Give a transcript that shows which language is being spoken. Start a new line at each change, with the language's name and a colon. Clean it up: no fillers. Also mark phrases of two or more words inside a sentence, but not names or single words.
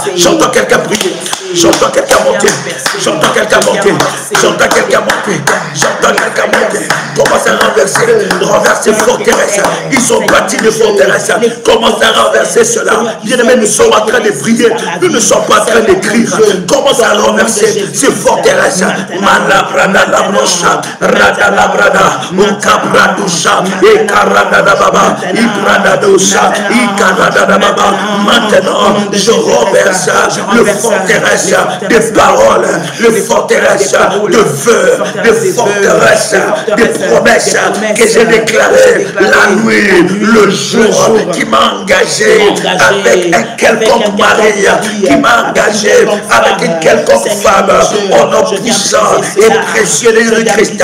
French: J'entends quelqu'un prier. J'entends quelqu'un monter. J'entends quelqu'un monter. J'entends quelqu'un monter. J'entends quelqu'un monter. Commence à renverser forteresses. Ils ont bâti des forteresses. Commence à renverser cela. Bien-aimés, nous sommes en train de prier. Nous ne sommes pas en train d'écrire. Commence à renverser ces forteresses. Malabrada la brocha, rada la brada, ukabradusha, ekarada da baba, ibrada dosha, ikarada da baba. Maintenant, je renverse le forteresse des paroles, le forteresse de vœux, des forteresses, des promesses que j'ai déclarées la nuit, le jour, qui m'a engagé avec un quelconque mari, qui m'a engagé avec une quelconque femme, au nom puissant et précieux de Jésus-Christ.